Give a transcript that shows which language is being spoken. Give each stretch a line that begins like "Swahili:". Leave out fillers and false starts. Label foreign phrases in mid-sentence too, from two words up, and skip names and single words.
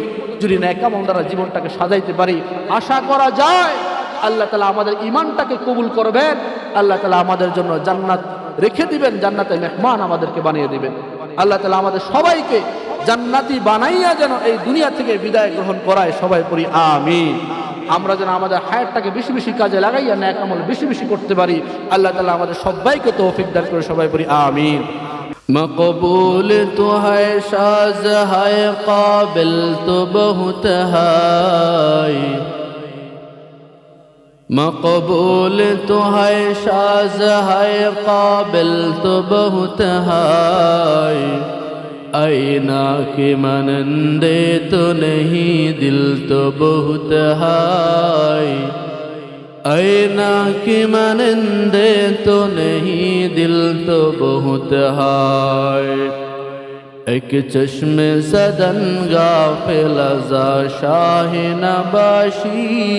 Bangla: যদি নেক আমল দ্বারা জীবনটাকে সাজাইতে পারি, আশা করা যায় আল্লাহ তাআলা আমাদের ঈমানটাকে কবুল করবেন, আল্লাহ তাআলা আমাদের জন্য জান্নাত রেখে দিবেন, জান্নাতে মেহমান আমাদেরকে বানিয়ে দিবেন। আল্লাহ তাআলা আমাদের সবাইকে জান্নাতি বানাইয়া যেন এই দুনিয়া থেকে বিদায় গ্রহণ করায়, সবাই পড়ি আমিন। আমরা যেন আমাদের হায়াতটাকে বেশি বেশি কাজে লাগাইয়া নেক আমল বেশি বেশি করতে পারি। আল্লাহ তাআলা আমাদের সবাইকে তৌফিক দান করে, সবাই বলি আমিন।
Urdu: مقبول تو ہے شاز ہے قابل تو بہت ہے، مقبول تو ہے شاز ہے قابل تو بہت ہے، آئینہ کے مانندے تو نہیں دل تو بہت ہے، آئینہ کی مانندے تو نہیں دل تو بہت ہے،
Persian: ایک چشم زدن غافل ازا شاہ نباشی،